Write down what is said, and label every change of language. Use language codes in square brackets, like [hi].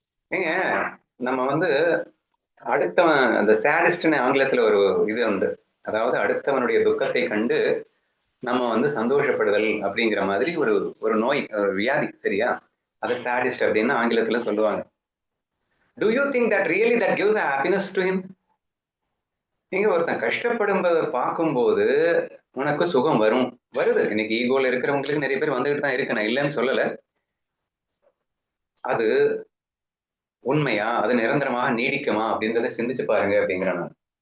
[ta] ஏங்க நம்ம அடுத்தவன் அந்த சேடிஸ்ட்னு ஆங்கிலத்துல ஒரு இது உண்டு, அதாவது அடுத்தவனுடைய துக்கத்தை கண்டு நம்ம சந்தோஷப்படுதல் அப்படிங்கிற மாதிரி ஒரு நோய், ஒரு வியாதி, சரியா? அது சேடிஸ்ட் அப்படின்னு ஆங்கிலத்துல சொல்லுவாங்க. [en] Do you think that really that gives a happiness to him? [ta] நீங்க ஒருத்தன் கஷ்டப்படும் பார்க்கும்போது உனக்கு சுகம் வருது. இன்னைக்கு ஈகோல இருக்கிறவங்களுக்கு நிறைய பேர் வந்துகிட்டு தான் இருக்கு, நான் இல்லைன்னு சொல்லல. அது உண்மையா, அது நிரந்தரமாக நீடிக்குமா அப்படின்றத சிந்திச்சு பாருங்க அப்படிங்கிற நான்.